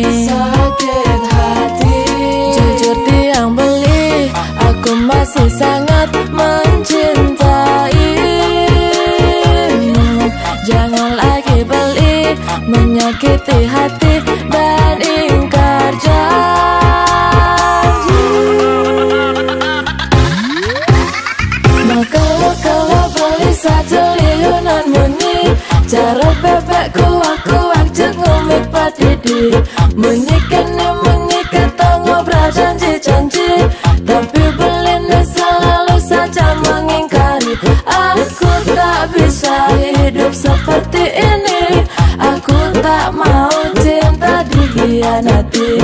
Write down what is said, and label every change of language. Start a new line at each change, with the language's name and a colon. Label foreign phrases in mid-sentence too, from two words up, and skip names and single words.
Indonesian: Sakit hati, jujur
Balinese: tiang beli,
Indonesian: aku masih sangat mencintaimu. Jangan lagi beli, menyakiti hati dan ingkar janji. Maka kalau beli saja
Balinese: liunan munyi, cara bebek kuak-kuak jengumik padidi, menyikan ngobrol janji-janji,
Indonesian: tapi beli selalu saja mengingkari. Aku tak bisa hidup seperti ini, aku tak mau cinta dikhianati.